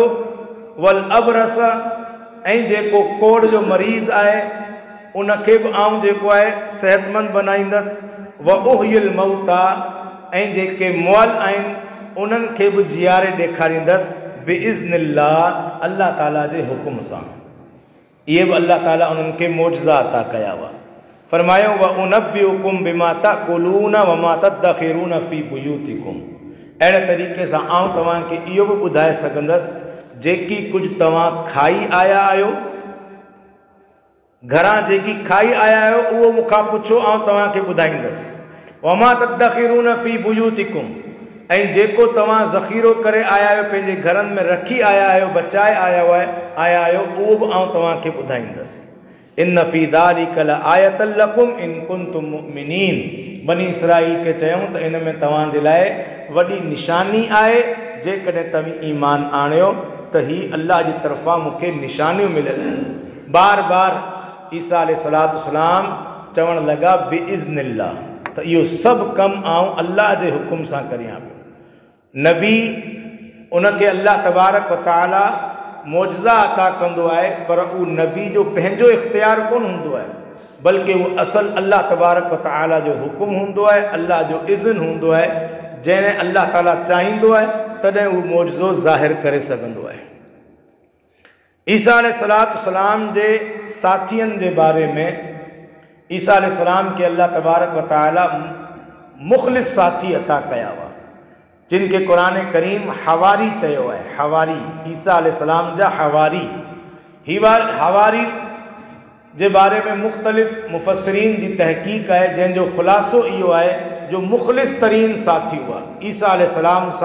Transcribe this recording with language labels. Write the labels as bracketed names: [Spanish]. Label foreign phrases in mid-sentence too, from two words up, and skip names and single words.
[Arabic] والأبرص, [Sindhi] ऐं जेको कोढ़ जो मरीज़ आहे उनखे बि आऊं जेको आहे सेहतमंद बनाईंदसि। [Arabic] وأحيي الموتى, [Sindhi] ऐं जेके मुअल आहिनि उन्हनि खे बि जियारे ॾेखारींदसि बिइज़्निल्लाह, अल्लाह ताला जे हुकुम सां। इहे बि अल्लाह ताला उन्हनि खे मौजिज़ा अता कया हुआ। फरमायो, [Arabic] وأنبئكم بما تأكلون وما تدخرون في بيوتكم. [Sindhi] अहिड़े तरीक़े सां आऊं तव्हांखे इहो बि ॿुधाए सघंदसि जेकी कुझु तव्हां खाई आया आहियो, घरां जेकी खाई आया आहियो उहो मूंखां पुछो, आऊं तव्हांखे ॿुधाईंदसि। [Arabic] وما تدخرون في بيوتكم, [Sindhi] ऐं जेको तव्हां ज़ख़ीरो करे आया आहियो, पंहिंजे घरनि में रखी आया आहियो, बचाए आया आहियो, उहो बि आऊं तव्हांखे ॿुधाईंदसि। [Arabic] إن في ذلك لآية لكم إن كنتم مؤمنين. [Sindhi] बनी इसराइल खे चयूं त इन में तव्हांजे लाइ वॾी निशानी आहे, जेकॾहिं तव्हां ईमान आणियो त हीअ अल्लाह जी तरफ़ां मूंखे निशानियूं मिलियल आहिनि। बार बार ईसा [Arabic] عليه الصلاة والسلام [Sindhi] चवणु लॻा बिइज़्निल्लाह, त इहो सभु कमु आऊं अल्लाह जे हुकुम सां करियां पियो। नबी उनखे अल्लाह तबारक व तआला मौजिज़ा अता कंदो आहे, पर उहो नबी जो पंहिंजो इख़्तियार कोन हूंदो आहे, बल्कि उहो असल अल्लाह तबारक व तआला जो हुकुम हूंदो आहे, अल्लाह जो इज़्न हूंदो आहे। जॾहिं अल्लाह ताला चाहींदो आहे तॾहिं उहो मौजिज़ो ज़ाहिर करे सघंदो आहे। ईसा [Arabic] عليه الصلاة والسلام [Sindhi] जे साथियुनि जे बारे में, ईसा अलैहिस्सलाम खे अल्लाह तबारक व तआला मुख़लिस साथी अता कया हुआ। जिन खे क़ुरान करीम हवारी चयो आहे। हवारी ईसा अलैहिस्सलाम जा हवारी। हवारी जे बारे में मुख़्तलिफ़ मुफ़स्सिरीन जी तहक़ीक़ आहे, जंहिंजो ख़ुलासो इहो आहे जो मुख़लिस तरीन साथी हुआ ईसा अलैहिस्सलाम सां।